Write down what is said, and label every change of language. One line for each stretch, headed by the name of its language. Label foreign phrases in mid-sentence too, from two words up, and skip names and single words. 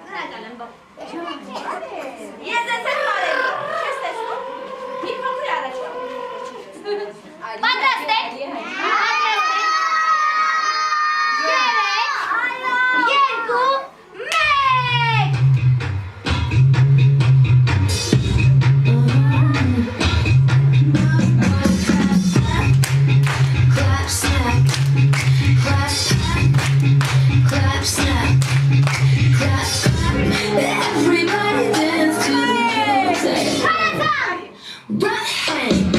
Armenian: Հրակալ եմ բող։ Ես ես եմ մարելու։ Չես տեսնում։ Մի փոքր առաջ կա։ Պատրաստ եք։ Երեք, երկու, մեկ։
English: Clap, snap, clap, clap, snap, clap, clap. Everybody dance to the music. Run, hey.